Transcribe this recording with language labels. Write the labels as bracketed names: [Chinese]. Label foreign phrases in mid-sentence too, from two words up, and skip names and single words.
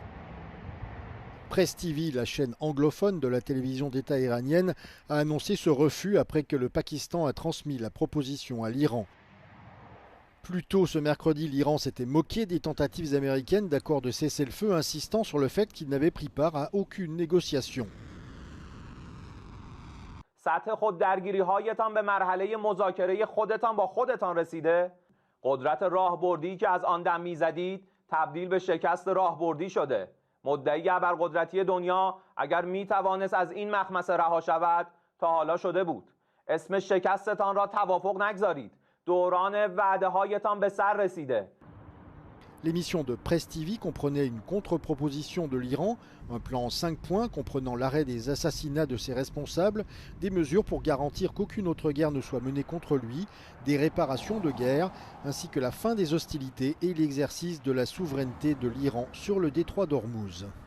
[French] Press TV, la chaîne anglophone de la télévision d'État iranienne, a annoncé ce refus après que le Pakistan a transmis la proposition à l'Iran. Plus tôt ce mercredi, l'Iran s'était moqué des tentatives américaines d'accord de cessez-le-feu, insistant sur le fait qu'il n'avait pris part à aucune négociation. [Persian] سطح خوددرگیری‌هایتان به مرحله مذاکره خودتان با خودتان رسیده؟ قدرت راهبردی که از آن دم می‌زدید تبدیل به شکست راهبردی شده. مدعی ابرقدرتی دنیا اگر می‌توانست از این مخمصه رها شود تا حالا شده بود. اسم شکستتان را توافق نگذارید. [French] L'émission de Press TV comprenait une contre-proposition de l'Iran, un plan en 5 points comprenant l'arrêt des assassinats de ses responsables, des mesures pour garantir qu'aucune autre guerre ne soit menée contre lui, des réparations de guerre, ainsi que la fin des hostilités et l'exercice de la souveraineté de l'Iran sur le détroit d'Ormuz.